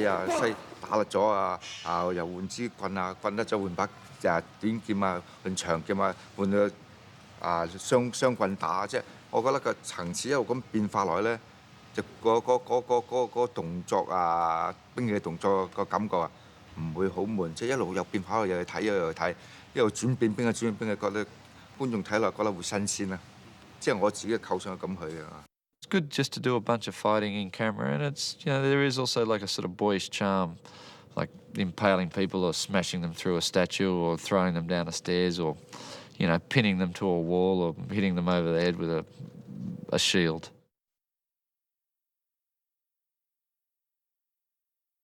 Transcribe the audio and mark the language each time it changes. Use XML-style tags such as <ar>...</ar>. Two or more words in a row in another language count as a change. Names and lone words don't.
<yue>打甩咗又換支棍棍甩咗換把短劍換長劍換到雙棍打，即係我覺得個層次一路咁變化落去咧，就個動作兵器嘅動作個感覺唔會好悶，即係一路有變化，又去睇又去睇，一路轉變兵器，覺得觀眾睇落覺得會新鮮啦，即係我自己嘅構想係咁去嘅。</yue> <en>It's good just to do a bunch of fighting in camera, and it's there is also like a sort of boyish charm, like impaling people or smashing them through a statue or throwing them down the stairs or pinning them to a wall or hitting them over the head with a shield.</en>